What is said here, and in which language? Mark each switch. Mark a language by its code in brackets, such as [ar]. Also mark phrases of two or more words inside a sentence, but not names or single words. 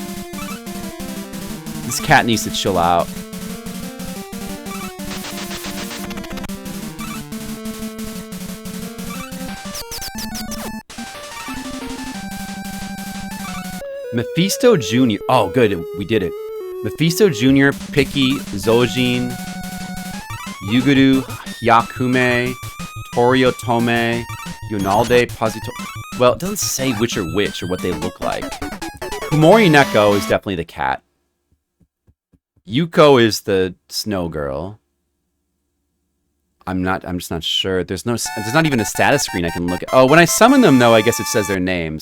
[en] This cat needs to chill out. Mephisto Jr. Oh, good. We did it. Mephisto Jr., Piki, Zojin, Yuguru, Hyakume, Torio Tome, Yonalde, Pazito. Well, it doesn't say which are which or what they look like. Kumori Neko is definitely the cat. Yuko is the snow girl. I'm just not sure. There's not even a status screen I can look at. Oh, when I summon them though, I guess it says their names.